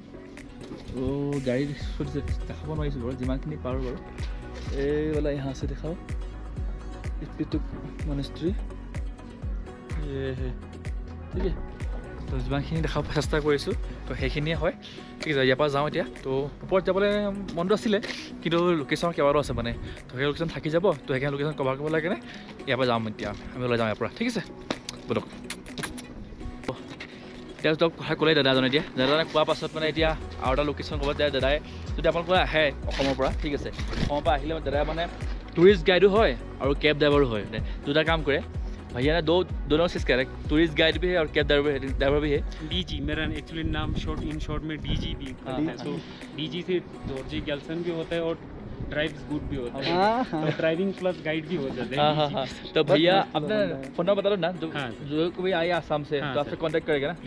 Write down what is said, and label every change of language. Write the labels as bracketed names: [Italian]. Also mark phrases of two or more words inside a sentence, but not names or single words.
[Assamese] ত' গাড়ী দেখাব নোৱাৰিছোঁ বাৰু যিমানখিনি পাৰোঁ বাৰু এইবিলাক ইহা আছে দেখাওঁ স্পিটুক মনেষ্ট্ৰী ঠিক আছে তো যিমানখিনি দেখাব চেষ্টা কৰিছোঁ তো সেইখিনিয়ে হয় ঠিক আছে ইয়াৰ পৰা যাওঁ এতিয়া তো ওপৰত যাবলৈ মনটো আছিলে কিন্তু লোকেশ্যন কেইবাৰো আছে মানে তো সেই লোকেশ্যন থাকি যাব তো সেইখিনি লোকেশ্যন কভাৰ কৰিব লাগে ইয়াৰ পৰা যাম এতিয়া আমি ওলাই যাওঁ ইয়াৰ পৰা ঠিক আছে বলক এতিয়া তেওঁক কথা ক'লে দাদাজনে এতিয়া দাদাজনে কোৱাৰ পাছত মানে এতিয়া আৰু এটা লোকেশ্যন ক'ব যায় দাদাই যদি আপোনালোকে আহে অসমৰ পৰা ঠিক আছে অসমৰ পৰা আহিলে দাদাই মানে [English] tourist guide [Assamese] হয় আৰু [English] cab driver [Assamese] হয় দুটা কাম কৰে [Hindi] भैया ने दोनों चीज़ कह रहे हैं टूरिस्ट गाइड भी है और कैब ड्राइवर भी है। डीजी मेरा एक्चुअली नाम शॉर्ट में डीजी भी है, तो डीजी से जॉर्जी गेल्सन भी होता है और [English] drives good [Hindi] भी होता है, तो [English] driving plus guide [Hindi] भी हो जाता है। हाँ हाँ तो भैया अपना [English] phone number [Hindi] बता दो ना जो कोई आए आसाम से तो आपसे कांटेक्ट करेगा ना